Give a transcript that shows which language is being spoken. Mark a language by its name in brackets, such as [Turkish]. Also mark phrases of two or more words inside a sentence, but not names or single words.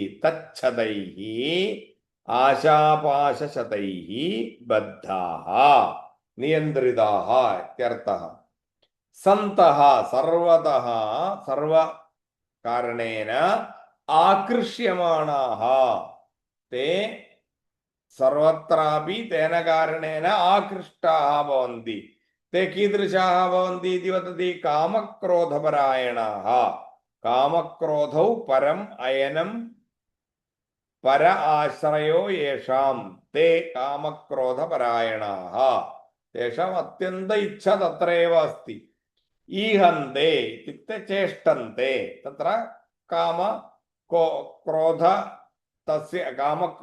[Sanskrit] തച്ഛതൈഃ ആശാപാശശതൈഃ ബദ്ധാഃ നിയന്ത്രിതാഃ ഇത്യർത്ഥഃ. സന്തഃ സർവതഃ സർവകാരണേന ആകൃഷ്യമാണാഃ തേ സർവത്രാപി തേന കാരണേന ആകൃഷ്ടാഃ ഭവന്തി. ते कीदृशाः भवन्ति इति वदति कामक्रोधपरायणाः कामक्रोधौ परम् अयनं पर आश्रयो येषां ते कामक्रोधपरायणाः तेषाम् अत्यन्त इच्छा तत्रैव अस्ति ईहन्ते इत्युक्ते चेष्टन्ते तत्र काम क्रोध तस्य काम